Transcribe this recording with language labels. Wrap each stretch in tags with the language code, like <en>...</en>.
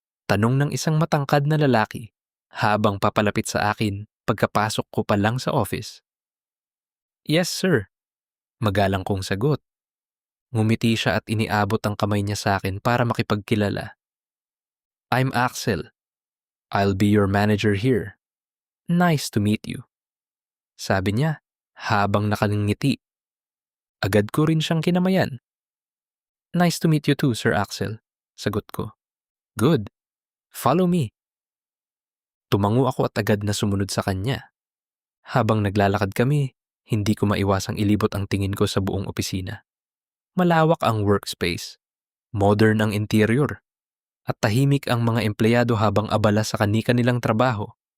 <tl>Tanong ng isang matangkad na lalaki habang papalapit sa akin pagkapasok ko pa lang sa office.</tl> <en>Yes, sir.</en> <tl>Magalang kong sagot. Ngumiti siya at iniabot ang kamay niya sa akin para makipagkilala.</tl> <en>I'm Axel. I'll be your manager here. Nice to meet you.</en> <tl>Sabi niya habang nakalingiti. Agad ko rin siyang kinamayan.</tl> <en>Nice to meet you too, Sir Axel.</en> <tl>Sagot ko.</tl> <en>Good. Follow me.</en> <tl>Tumango ako at agad na sumunod sa kanya. Habang naglalakad kami, hindi ko maiwasang ilibot ang tingin ko sa buong opisina. Malawak ang workspace, modern ang interior, at tahimik ang mga empleyado habang abala sa kani-kanilang trabaho.</tl>